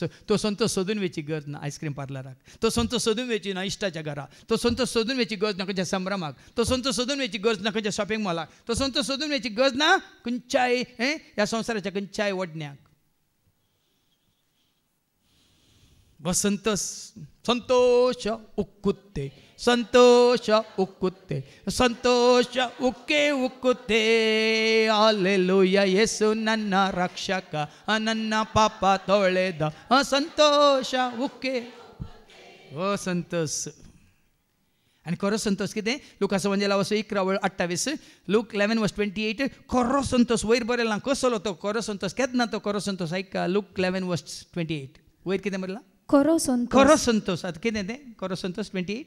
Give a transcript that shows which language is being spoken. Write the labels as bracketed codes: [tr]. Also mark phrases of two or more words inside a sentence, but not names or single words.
[kok] तो संतोष सोदून वेची गरज ना आयस्क्रीम पार्लराक, तो संतोष सोदून वेची ना इश्टाच्या घरा, तो संतोष सोदून वेची गरज ना खंयच्या संभ्रमाक, तो संतोश सोदून वेची गरज ना खंयच्या शॉपिंग मॉलाक, तो संतोष सोदून वेची गरज ना खंयच्याय ह्या संवसाराच्या खंयच्याय वडण्याक. [kn] ಸಂತೋಷ ಸಂತೋಷ ಉಕ್ಕುತ್ತೆ, ಸಂತೋಷ ಉಕ್ಕುತ್ತೆ, ಸಂತೋಷ ಉಕ್ಕೇ ಉಕ್ಕುತ್ತೆ. ಹಲ್ಲೆಲೂಯಾ, ಯೇಸು ನನ್ನ ರಕ್ಷಕ, ನನ್ನ ಪಾಪ ತೊಳೆದ, ಸಂತೋಷ ಉಕ್ಕೇ. ಓ ಸಂತೋಷ. [kok] आणि खरो संतोष कितें? लुकाचो वंजेला वचो 11:28, लूक 11:28. खरो संतोष वयर बरयला कसलो तो खरो संतोष, केन्ना तो खरो संतोष ऐका. लूक 11:28 वयर कितें बरयला? खरो संतोष. आता कितें तें खरो संतोष 28?